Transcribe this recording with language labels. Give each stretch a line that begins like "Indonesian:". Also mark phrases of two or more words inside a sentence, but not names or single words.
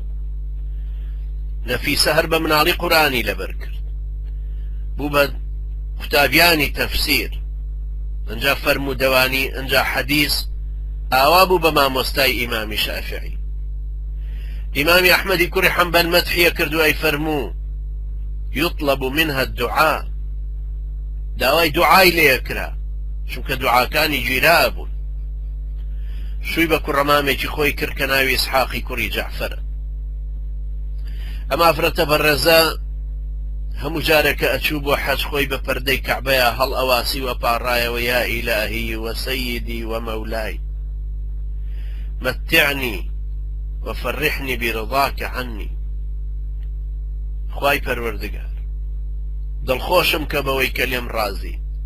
Central Kurdish: نەفیسە هەر بە مناڵی قورئانی لەبەر کرد بوو بە قوتابیانی تەفسیر ئەنجا فەرموودەوانی ئەنجا حەدیث ئاوا بوو بە مامۆستای ئیمامی شافعی. ئیمامی ئەحمەدی کوڕی حەنبەل مەدحیە کردو ئەی فەرموو
Arabic: يطلب منها الدعاء
Central Kurdish: داوای دوعای لێکرا چونکە دوعاکانی گیرا بوون. شووی بە کوڕەمامێکی خۆی کرد کە ناوی ئیسحاقی کوڕی جەعفەرە. ئەم ئافرەتە بەڕێزە هەموو جارێکە ئەچوو بۆ حەج خۆی بە پەردەی کەعبەیە هەڵ ئەواسی وە پاڕایەوە
Arabic: یا ئیلاهی وەسەیدی وەمەولای مەتیعنی وفرحني برضاك عني
Central Kurdish: خوای پەروەردگار دڵخۆشم کە بەوەی کە لێم ڕازی.